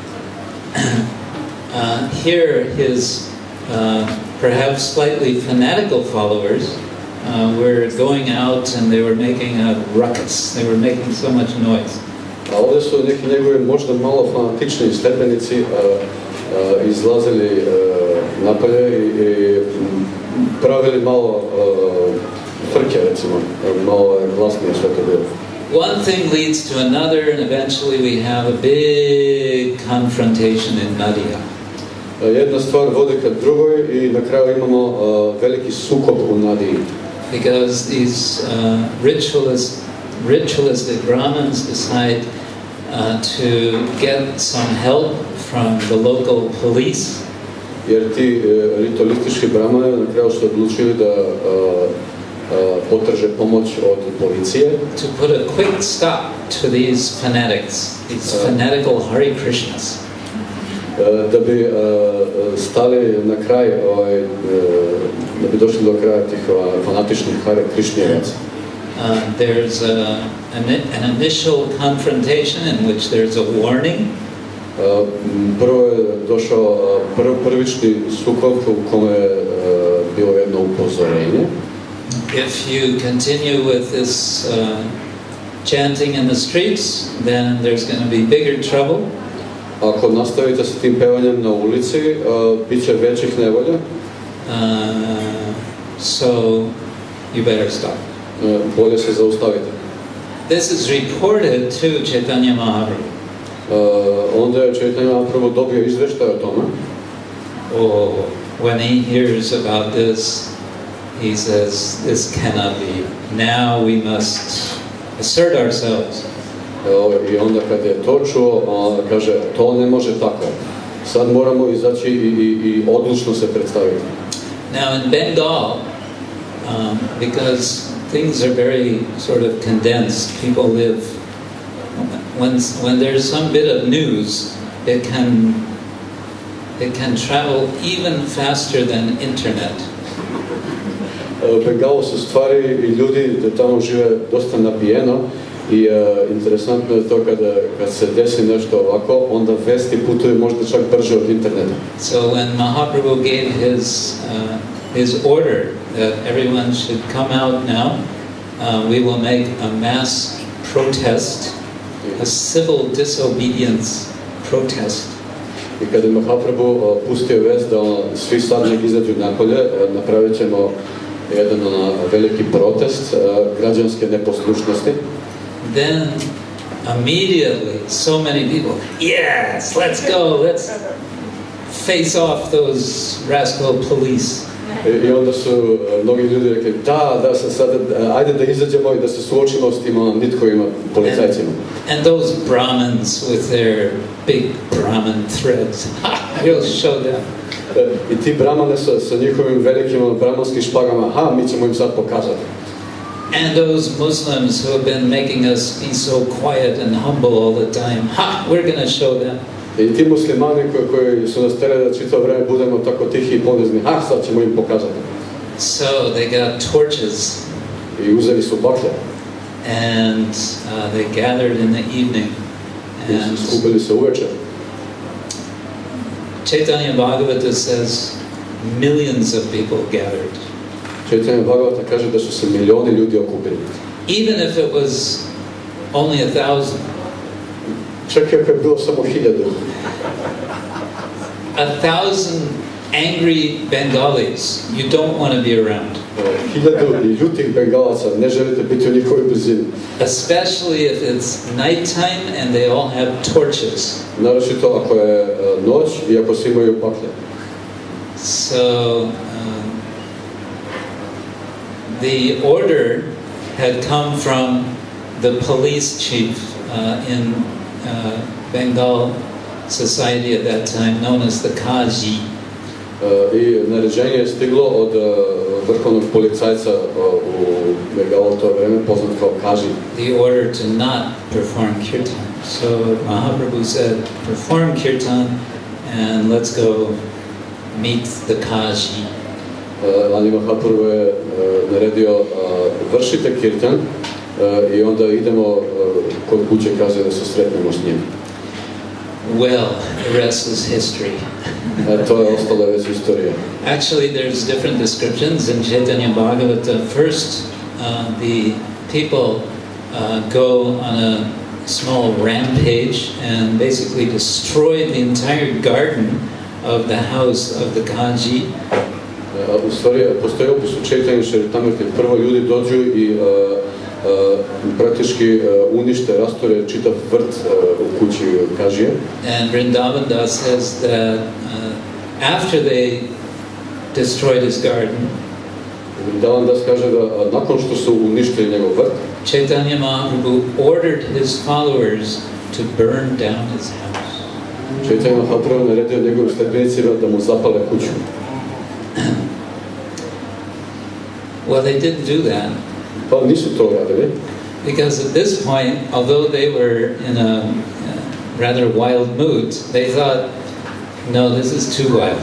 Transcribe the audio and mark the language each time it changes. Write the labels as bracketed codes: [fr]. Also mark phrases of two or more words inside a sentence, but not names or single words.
[en] Here his perhaps slightly fanatical followers were going out and they were making a ruckus. They were making so much noise. [sr] A ovdje su neki njegovi možda malo fanatični sledbenici izlazili napolje i pravili malo frke, recimo, malo glasnije sve to bilo. [en] One thing leads to another, and eventually we have a big confrontation in Nadia. [sr] Jedna stvar vodi ka drugoj i na kraju imamo veliki sukob u Nadiji. [en] Because these ritualistic Brahmins decide to get some help from the local police. [sr] Jer ti ritualistički brahmani na kraju su odlučili da potraže pomoć od policije. [en] To put a quick stop to these fanatics, these fanatical Hare Krishnas. [sr] Da bi stali na kraj, da bi došli do kraja tih fanatičnih Hare Krishnjevaca. [en] There's an initial confrontation in which there's a warning. [sr] Prvo je došao prvični sukob u kome je bilo jedno upozorenje. [en] If you continue with this chanting in the streets, then there's going to be bigger trouble. [sr] Ako nastavite sa tim pevanjem na ulici, bit će većih nevolja. [en] So you better stop. [sr] Bolje se zaustavite. [en] This is reported to Chaitanya Mahaprabhu. [sr] Onda je Chaitanya Mahaprabhu dobio izveštaj o tome. [en] When he hears about this, he says, this cannot be. Now we must assert ourselves. [sr] I onda kad je to čuo, kaže, to ne može tako. Sad moramo izaći i odlučno se predstaviti. [en] Now in Bengal, because things are very sort of condensed, people live, when there's some bit of news, it can travel even faster than internet. [sr] U Bengalu su stvari i ljudi da tamo žive dosta nabijeno i interesantno je to kad se desi nešto ovako, onda vesti putuju možda čak brže od interneta. [en] So when Mahaprabhu gave his order that everyone should come out now, we will make a mass protest, a civil disobedience protest. [sr] I kad je Mahaprabhu pustio vest da svi sad nek izađu napolje, napravit ćemo jedan veliki protest građanske neposlušnosti. [en] Then immediately so many people, yes, let's go, let's face off those rascal police. [sr] I onda su mnogi ljudi rekli, da, sad, ajde da izađemo i da se suočimo s tim nitkovima policajcima. [en] And those Brahmins with their big Brahmin threads, we'll show them. [sr] I ti brahmane sa njihovim velikim brahmanskim špagama, mi ćemo im sad pokazati. [en] And those Muslims who have been making us be so quiet and humble all the time, we're going to show them. [sr] I ti muslimani koji su nas terali da čitavo vreme budemo tako tihi i ponizni, sad ćemo im pokazati. [en] So they got torches. [sr] I uzeli su baklje. [en] And they gathered in the evening. [sr] And skupili se uveče. [en] Chaitanya Bhagavata says millions of people gathered. [sr] Chaitanya Bhagavata kaže da su se milioni ljudi okupili. [en] Even if it was only 1,000. [sr] Čak i ako je bilo samo 1000. [en] 1,000 angry Bengalis you don't want to be around. [sr] 1000 ljutih Bengalaca, ne želite biti u njihovoj blizini. [en] Especially if it's nighttime and they all have torches. [sr] Naročito ako je noć i ako svi imaju baklje. [en] So the order had come from the police chief in Bengal society at that time, known as the Kaji. [sr] I naređenje je stiglo od vrhovnog policajca u Bengalu to vreme, poznat kao Kaji. [en] The order to not perform kirtan. So Mahaprabhu said, perform kirtan and let's go meet the Kaji. [sr] Ali Mahaprabhu je naredio vršite kirtan i onda idemo kod kuće Kaže da se sretnemo s njim. [en] Well, the rest is history. [sr] To je ostala već istorija. [en] Actually, there's different descriptions in Chaitanya Bhagavata. First, the people go on a small rampage and basically destroy the entire garden of the house of the Kaji. [sr] U stvari, postoji opis u Chaitanya Charitamriti. Prvo ljudi dođu i praktički unište, rastore čitav vrt u kući Kažije. [en] And Vrindavan Das says that after they destroyed his garden, [sr] Vrindavan Das kaže da nakon što su uništili njegov vrt, [en] Chaitanya Mahaprabhu ordered his followers to burn down his house. [sr] Chaitanya Mahaprabhu naredio njegovim sledbenicima da mu zapale kuću. [en] Well, they didn't do that. [sr] Pa nisu to radili. [en] Because at this point, although they were in a rather wild mood, they thought, no, this is too wild.